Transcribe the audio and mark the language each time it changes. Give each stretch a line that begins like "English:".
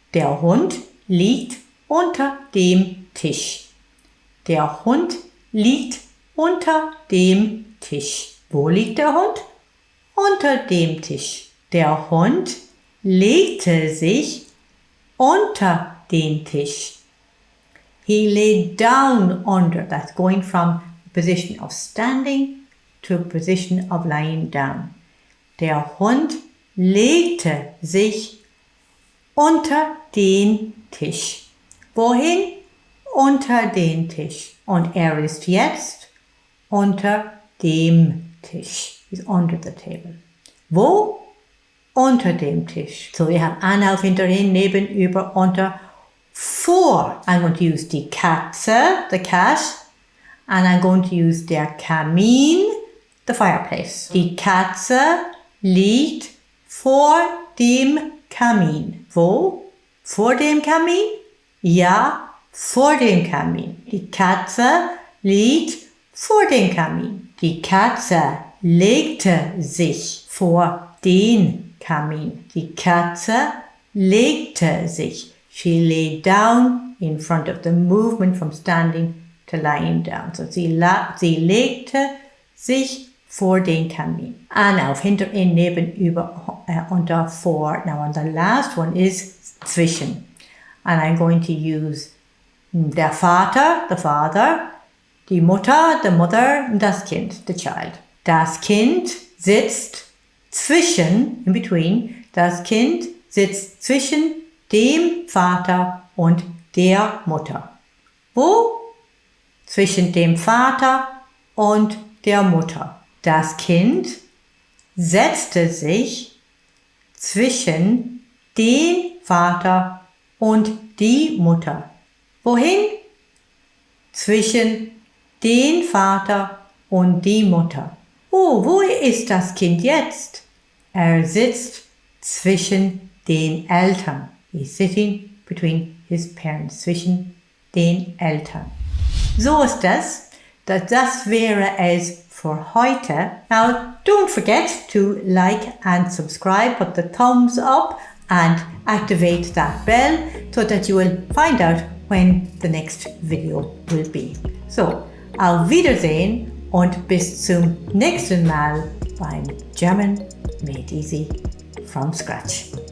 German: Der Hund liegt unter dem Tisch. Der Hund liegt unter dem Tisch. Wo liegt der Hund? Unter dem Tisch. Der Hund legte sich unter den Tisch.
English: He lay down under. That's going from a position of standing to a position of lying down.
German: Der Hund legte sich unter den Tisch. Wohin? Unter den Tisch. Und ist jetzt unter dem Tisch.
English: He's under the table.
German: Wo? Unter dem Tisch. So wir haben Anlauf, hinterhin, neben, über, unter, vor.
English: I'm going to use die Katze, the cat, and I'm going to use der Kamin, the fireplace.
German: Die Katze liegt vor dem Kamin. Wo? Vor dem Kamin? Ja, vor dem Kamin. Die Katze liegt vor dem Kamin. Die Katze legte sich vor den Kamin. Die Katze legte sich.
English: She lay down in front of the movement from standing to lying down.
German: So sie legte sich vor den Kamin. Auf, hinter, in, neben, über, unter, vor.
English: Now, and the last one is zwischen. And I'm going to use der Vater, the father, die Mutter, the mother, und das Kind, the child.
German: Das Kind sitzt zwischen,
English: in between,
German: das Kind sitzt zwischen dem Vater und der Mutter. Wo? Zwischen dem Vater und der Mutter. Das Kind setzte sich zwischen den Vater und die Mutter. Wohin? Zwischen den Vater und die Mutter. Oh, wo ist das Kind jetzt? Sitzt zwischen den Eltern.
English: He's sitting between his parents.
German: Zwischen den Eltern. So ist das. Das wäre es für heute.
English: Now, don't forget to like and subscribe. Put the thumbs up and activate that bell so that you will find out when the next video will be.
German: So, auf Wiedersehen und bis zum nächsten Mal beim German Made Easy from Scratch.